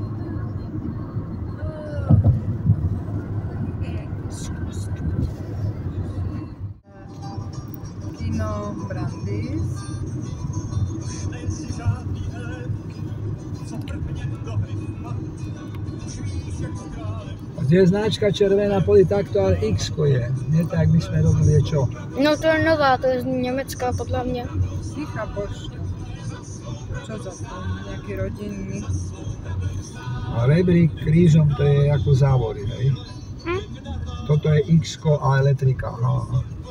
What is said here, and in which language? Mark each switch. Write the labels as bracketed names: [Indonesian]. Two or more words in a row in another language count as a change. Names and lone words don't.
[Czech] Kino Brandis. A kde je značka červená poli, tak to ale X je. [Slovak] Nie tak, my sme robili čo? [Czech] No to je nová, to je z Německa podle mě. [Slovak] Tichá pošta. Čo za to? Nejaký rodinný? A rebrík krížom to je ako závory, hej? Toto je X a elektrika. Aha.